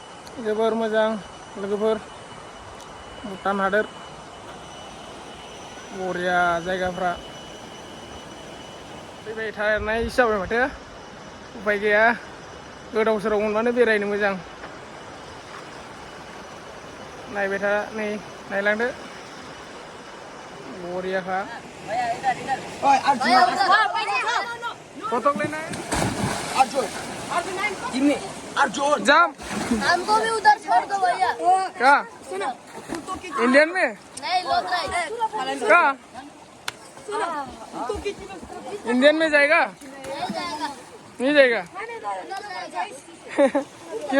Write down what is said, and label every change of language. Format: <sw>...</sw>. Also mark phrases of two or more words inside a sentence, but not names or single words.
<brx>जोबोर मोजां लोगोफोर भुटान हादोर बरिया जायगाफ्रा फैबाय थानाय जाबाय माथो उफाय गैया गोदाव सोराव मोनबानो बेरायनो मोजां नायबाय था नै नायलांदो बरियाखा फटक लेना अर्जुन जाम</brx> <hi>हमको भी उधर छोड़ दो भैया क्या इंडियन में नहीं लोग क्या इंडियन में जाएगा नहीं जाएगा क्यों</hi>